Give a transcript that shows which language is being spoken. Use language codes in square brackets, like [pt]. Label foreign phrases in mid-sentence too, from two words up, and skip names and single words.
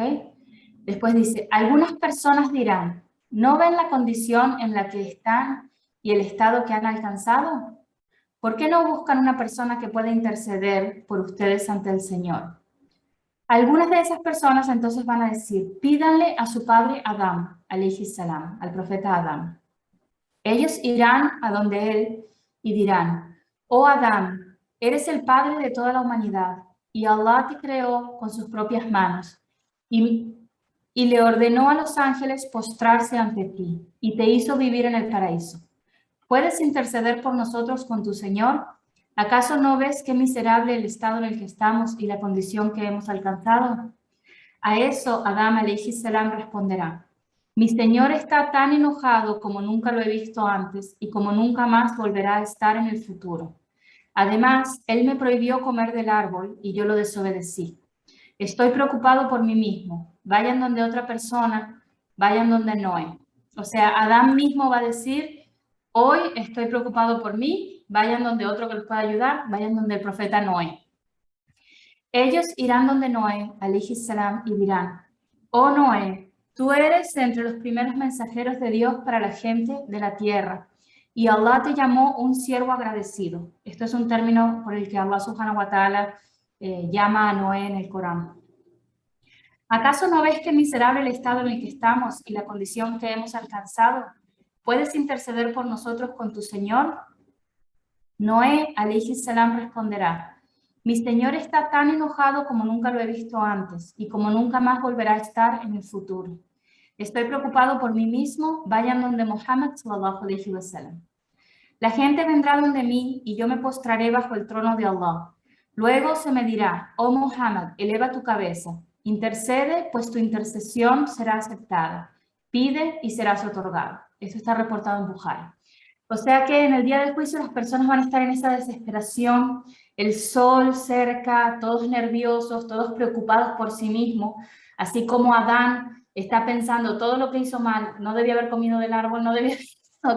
[es] Después dice, algunas personas dirán, ¿no ven la condición en la que están y el estado que han alcanzado? ¿Por qué no buscan una persona que pueda interceder por ustedes ante el Señor? Algunas de esas personas entonces van a decir, pídanle a su padre Adán, [ar] عليه السلام, [es] al profeta Adán. Ellos irán a donde él y dirán, oh Adán, eres el padre de toda la humanidad y Allah te creó con sus propias manos y le ordenó a los ángeles postrarse ante ti y te hizo vivir en el paraíso. ¿Puedes interceder por nosotros con tu Señor? ¿Acaso no ves qué miserable el estado en el que estamos y la condición que hemos alcanzado? A eso Adán [ar] عليه السلام [es] responderá, mi Señor está tan enojado como nunca lo he visto antes y como nunca más volverá a estar en el futuro. Además, Él me prohibió comer del árbol y yo lo desobedecí. Estoy preocupado por mí mismo. Vayan donde otra persona, vayan donde Noé. O sea, Adán mismo va a decir, hoy estoy preocupado por mí, vayan donde otro que los pueda ayudar, vayan donde el profeta Noé. Ellos irán donde Noé, [ar] عليه السلام, [es] y dirán, oh Noé, tú eres entre los primeros mensajeros de Dios para la gente de la tierra, y Allah te llamó un siervo agradecido. Esto es un término por el que Allah [ar] سبحانه وتعالى [es] llama a Noé en el Corán. ¿Acaso no ves qué miserable el estado en el que estamos y la condición que hemos alcanzado? ¿Puedes interceder por nosotros con tu Señor? Noé, [ar] عليه السلام, [es] responderá, mi Señor está tan enojado como nunca lo he visto antes y como nunca más volverá a estar en el futuro. Estoy preocupado por mí mismo, vayan donde Muhammad [ar] صلى الله عليه وسلم. [es] La gente vendrá donde mí y yo me postraré bajo el trono de Allah. Luego se me dirá, oh Muhammad, eleva tu cabeza, intercede, pues tu intercesión será aceptada. Pide y serás otorgado. Esto está reportado en Bukhari. O sea que en el día del juicio las personas van a estar en esa desesperación, el sol cerca, todos nerviosos, todos preocupados por sí mismos, así como Adán está pensando todo lo que hizo mal, no debía haber comido del árbol, no debía, ¿ok?